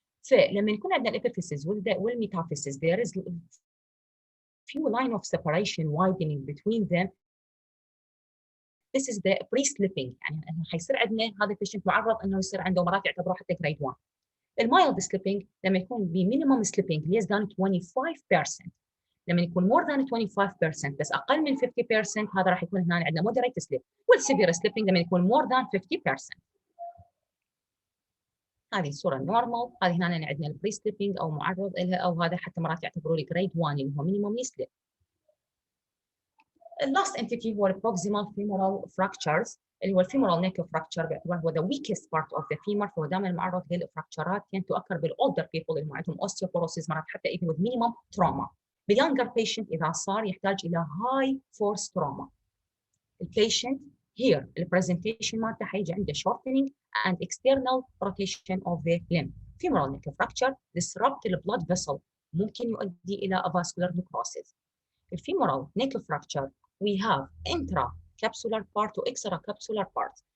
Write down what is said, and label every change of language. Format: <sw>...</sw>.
<ar>فلما يكون عندنا الابيفيسز والميتافيسز</ar> <en>there is few line of separation widening between them. This is the pre-slipping،</en> <ar>يعني حيصير عندنا هذا البيشنت معرض انه يصير عنده مرات يعتبروه حتى جريد 1. المايلد سليبنج لما يكون بمينيمم سليبنج</ar> <en>less than 25%،</en> <ar>لما يكون</ar> <en>more than 25%</en> <ar>بس اقل من 50% هذا راح يكون هنا عندنا</ar> <en>moderate slip.</en> <ar>والسيفير سليبنج لما يكون</ar> <en>more than 50%.</en> <ar>هذه الصوره النورمال، هذه هنا عندنا البري سليبنج او معرض لها او هذا حتى مرات يعتبروا لي جريد 1 اللي هو مينيمم سليب. اللاست انتيتي هو البروكسيمال فيمورال fractures اللي هو الفيمورال نيك فراكتشر باعتباره هو</ar> <en>the weakest part of the femur،</en> <ar>فهو دائما معرض للفراكتشرات تؤكر بالاولدر بيبل اللي عندهم osteoporosis مرات حتى</ar> <en>even with minimum trauma.</en> <ar>باليونجر patient اذا صار يحتاج الى</ar> <en>high force trauma. البيشنت here البرزنتيشن مالته</en> <ar>حيجي عنده</ar> <en>shortening and external rotation of the limb. femoral neck fracture disrupt the blood vessel</en> <ar>ممكن يؤدي الى</ar> <en>avascular necrosis. الفيمورال neck fracture we have intracapsular part و extracapsular part.</en>